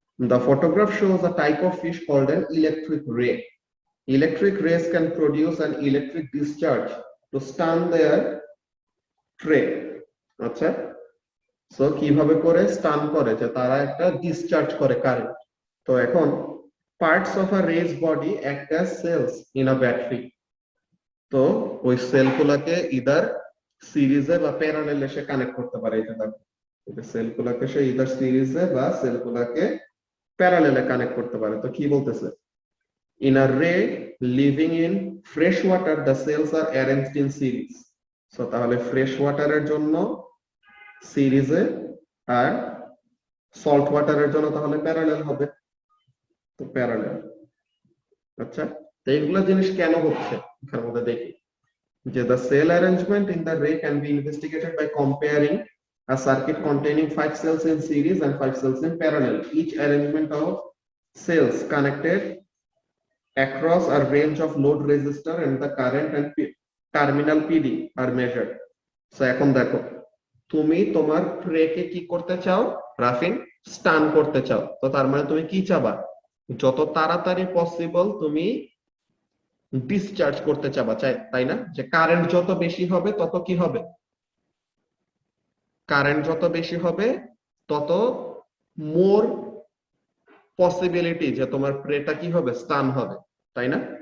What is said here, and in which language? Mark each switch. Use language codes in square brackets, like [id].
[en] The photograph shows a type of fish called an electric ray. Electric rays can produce an electric discharge to stun their prey. [bn] আচ্ছা, so কিভাবে করে স্টান করে, যে তারা একটা discharge করে কারেন্ট। তো এখন [en] Parts of a ray's body act as cells in a battery. [bn] তো ওই সেলগুলোকে ইদার সিরিজে বা প্যারালেলে সে কানেক্ট করতে পারে। এটা দেখো, সেলগুলোকে সে ইদার সিরিজে বা সেলগুলোকে প্যারালেলে কানেক্ট করতে পারে। তো কি বলতেছে, [en] In a ray living in fresh water the cells are arranged in series. [bn] So তাহলে ফ্রেশ ওয়াটারের জন্য সিরিজে, আর সল্ট ওয়াটারের জন্য তাহলে প্যারালেল হবে। তো প্যারালেল। আচ্ছা, তো এইগুলা জিনিস কেন হচ্ছে এখানে মধ্যে দেখি, যে [en] the cell arrangement in the ray can be investigated by comparing a circuit containing 5 cells in series and 5 cells in parallel. Each arrangement of cells connected across a range of load resistor and the current and terminal PD are measured. [bn] So এখন দেখো, তুমি তোমার প্রেকে কি করতে চাও, রাফিন, স্টান করতে চাও। তো তার মানে তুমি কি চাবা, যত তাড়াতাড়ি পসিবল তুমি ডিসচার্জ করতে চাবা, তাই না? যে কারেন্ট যত বেশি হবে তত কি হবে, কারেন্ট যত বেশি হবে তত মোর পসিবিলিটি যে তোমার প্রেটা কি হবে, স্টান হবে, তাই না?